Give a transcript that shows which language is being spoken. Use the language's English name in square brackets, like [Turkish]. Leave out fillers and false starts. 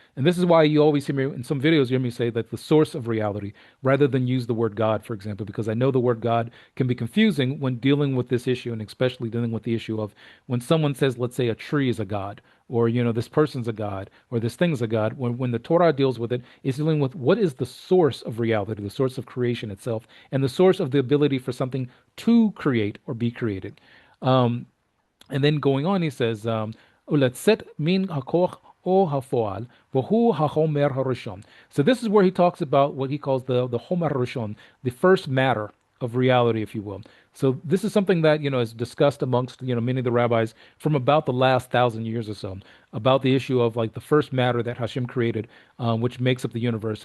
[English] And this is why you always hear me in some videos, you hear me say that the source of reality, rather than use the word God, for example, because I know the word God can be confusing when dealing with this issue, and especially dealing with the issue of when someone says, let's say a tree is a God, or, this person's a God, or this thing's a God. When the Torah deals with it, it's dealing with what is the source of reality, the source of creation itself, and the source of the ability for something to create or be created. And then going on, he says, [Hebrew] ולצאת מן הכוח או הפועל, והוא החומר הראשון. [English] So this is where he talks about what he calls the homer harishon, the first matter of reality, if you will. So this is something that, is discussed amongst, many of the rabbis from about the last 1,000 years or so, about the issue of like the first matter that Hashem created, which makes up the universe.